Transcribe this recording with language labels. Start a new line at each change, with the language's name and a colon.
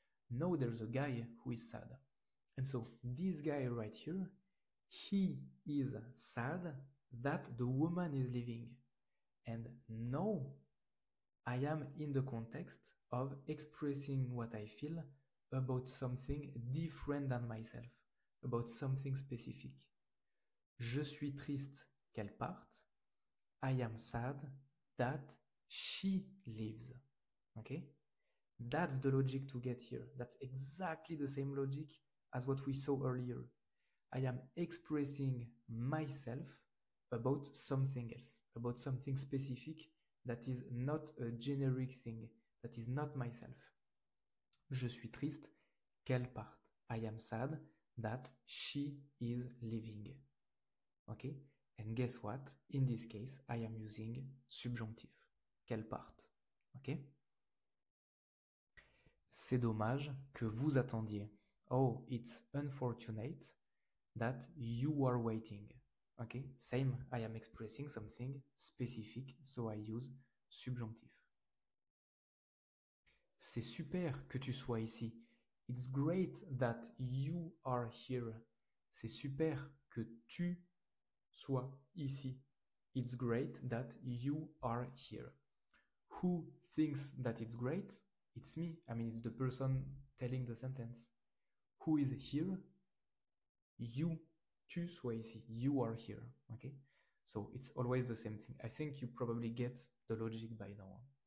English: No, there's a guy who is sad. And so this guy right here, he is sad that the woman is leaving. And no, I am in the context of expressing what I feel about something different than myself, about something specific.
French: Je suis triste qu'elle parte.
English: I am sad that she leaves. Okay? That's the logic to get here. That's exactly the same logic as what we saw earlier. I am expressing myself about something else, about something specific that is not a generic thing, that is not myself.
French: Je suis triste qu'elle parte.
English: I am sad that she is leaving. Okay? And guess what? In this case, I am using subjonctif.
French: Qu'elle parte.
English: Okay?
French: C'est dommage que vous attendiez.
English: Oh, it's unfortunate that you are waiting. Okay, same, I am expressing something specific, so I use subjonctif.
French: C'est super que tu sois ici.
English: It's great that you are here.
French: C'est super que tu sois ici.
English: It's great that you are here. Who thinks that it's great? It's me. I mean, it's the person telling the sentence. Who is here? You.
French: Tu sois ici.
English: You are here. Okay? So it's always the same thing. I think you probably get the logic by now.